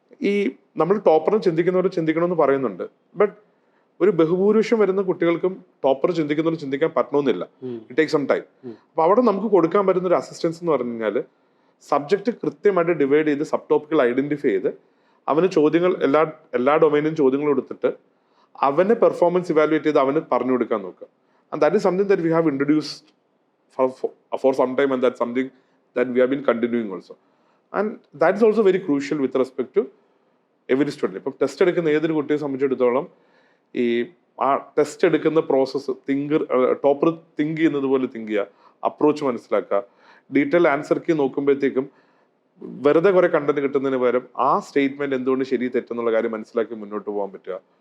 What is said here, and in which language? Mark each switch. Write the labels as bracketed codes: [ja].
[ml] ഈ നമ്മൾ ടോപ്പറും ചിന്തിക്കുന്നവർ ചിന്തിക്കണമെന്ന് പറയുന്നുണ്ട്, ബട്ട് ഒരു ബഹുഭൂരിപക്ഷം വരുന്ന കുട്ടികൾക്കും ടോപ്പർ ചിന്തിക്കുന്നവർ ചിന്തിക്കാൻ പറ്റണമെന്നില്ല. [en] It take some time. [ml] അപ്പോൾ അവിടെ നമുക്ക് കൊടുക്കാൻ പറ്റുന്ന ഒരു അസിസ്റ്റൻസ് എന്ന് പറഞ്ഞു കഴിഞ്ഞാൽ സബ്ജക്റ്റ് കൃത്യമായിട്ട് ഡിവൈഡ് ചെയ്ത് സബ് ടോപ്പിക്കുകൾ ഐഡന്റിഫൈ ചെയ്ത് അവന് ചോദ്യങ്ങൾ എല്ലാ ഡൊമൈനും ചോദ്യങ്ങൾ കൊടുത്തിട്ട് അവനെ പെർഫോമൻസ് ഇവാലുവേറ്റ് ചെയ്ത് അവന് പറഞ്ഞു കൊടുക്കാൻ നോക്കുക. [en] And that is something that we have introduced for some time, and that's something that we have been continuing also. And that is also very crucial with respect to every student. [ml] ഇപ്പം test എടുക്കുന്ന ഏതൊരു കുട്ടിയെ സംബന്ധിച്ചിടത്തോളം ഈ ആ test എടുക്കുന്ന process topper think ചെയ്യുന്നത് പോലെ തിങ്ക് ചെയ്യുക, അപ്രോച്ച് മനസ്സിലാക്കുക, ഡീറ്റെയിൽ ആൻസർ കീ നോക്കുമ്പോഴത്തേക്കും വെറുതെ കുറെ കണ്ടന്റ് കിട്ടുന്നതിന് പകരം ആ സ്റ്റേറ്റ്മെന്റ് എന്തുകൊണ്ട് ശരി തെറ്റെന്നുള്ള കാര്യം മനസ്സിലാക്കി മുന്നോട്ട് പോകാൻ പറ്റുക.